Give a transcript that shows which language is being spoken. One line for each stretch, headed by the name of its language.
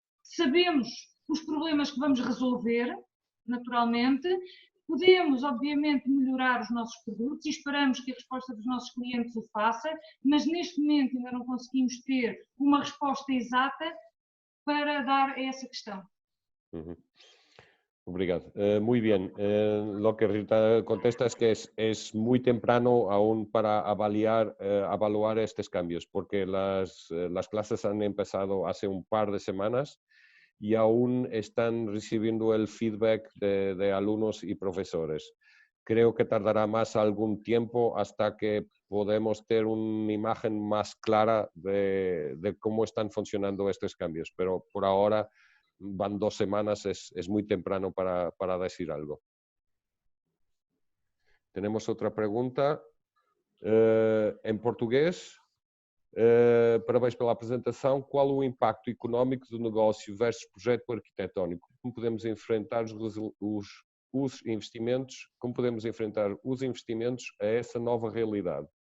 Portuguese: Sabemos os problemas que vamos resolver, naturalmente. Podemos, obviamente, melhorar os nossos produtos e esperamos que a resposta dos nossos clientes o faça, mas neste momento ainda não conseguimos ter uma resposta exata para dar a essa questão. Obrigado.
Spanish: Muy bien. Lo que Rita contesta es que es muy temprano aún para evaluar estos cambios, porque las clases han empezado hace un par de semanas y aún están recibiendo el feedback de alumnos y profesores. Creo que tardará más algún tiempo hasta que podemos tener una imagen más clara de cómo están funcionando estos cambios, pero por ahora van 2 semanas, es muy temprano para decir algo. Tenemos otra pregunta em português.
Portuguese: Parabéns pela apresentação. Qual o impacto económico do negócio versus projeto arquitetónico? Como podemos enfrentar os investimentos? Como podemos enfrentar os investimentos a essa nova realidade?